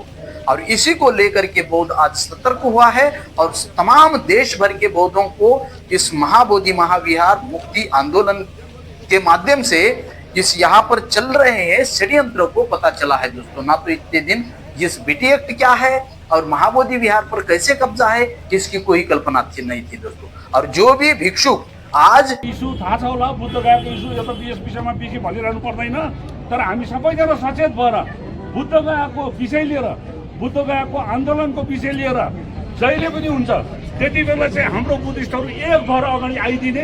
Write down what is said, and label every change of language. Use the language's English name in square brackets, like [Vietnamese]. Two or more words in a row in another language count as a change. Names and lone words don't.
[Hindi] और इसी को लेकर के बौद्ध आज सतर्क हुआ है और तमाम देश भर के बौद्धों को इस महाबोधि महाविहार मुक्ति आंदोलन के माध्यम से इस यहाँ पर चल रहे हैं षड्यंत्र को पता चला है दोस्तों। ना तो इतने दिन इस बीटी एक्ट क्या है और महाबोधि विहार पर कैसे कब्जा है इसकी कोई कल्पना नहीं थी दोस्तों। और जो भी भिक्षुक आज [Nepali] इस्यु थाहा छ होला, बुद्ध गयाको इस्यु यो त यस विषयमा बेसी भनिरहनु पर्दैन, तर हामी सबैजना सचेत भएर बुद्ध गयाको विषय लिएर, बुद्ध गयाको आन्दोलनको विषय लिएर जहिले पनि हुन्छ त्यति बेला चाहिँ हाम्रो बुद्धिस्टहरू एक भएर अगाडि आइदिने।